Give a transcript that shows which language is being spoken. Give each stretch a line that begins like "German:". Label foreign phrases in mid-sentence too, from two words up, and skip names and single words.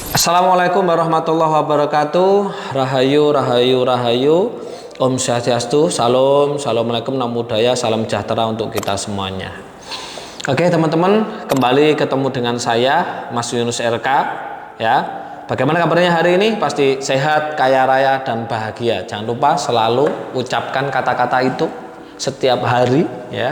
Arabic: السلام عليكم ورحمة الله وبركاته.
Indonesian: Rahayu, rahayu, rahayu.
Balinese: Om Swastiastu,
Indonesian: salam, assalamualaikum,
Pali: namo buddhaya,
Indonesian: salam sejahtera untuk kita semuanya. Oke teman-teman, kembali ketemu dengan saya Mas Yunus RK. Ya, bagaimana kabarnya hari ini? Pasti sehat, kaya raya dan bahagia. Jangan lupa selalu ucapkan kata-kata itu setiap hari, ya.